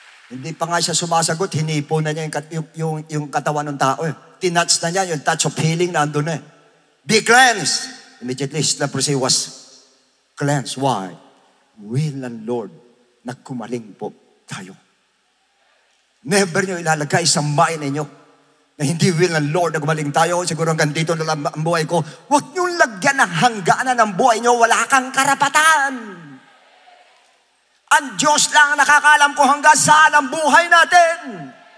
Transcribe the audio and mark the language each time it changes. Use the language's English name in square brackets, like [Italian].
[Filipino] Hindi pa nga siya sumasagot, hinipo na niya yung katawan ng tao. Tinouch na niya, yung touch of healing na andun eh. [English] Be cleansed. Immediately, his leprosy was cleansed. Why? [Filipino] Will ng Lord na kumaling po tayo. Never nyo ilalagay sa mind ninyo na hindi will ng Lord na gumaling tayo. Siguro hanggang dito na lang ang buhay ko. Huwag nyo lagyan ng hangganan ng buhay nyo. Wala kang karapatan. Ang Diyos lang nakakaalam kung hanggang saan ang buhay natin.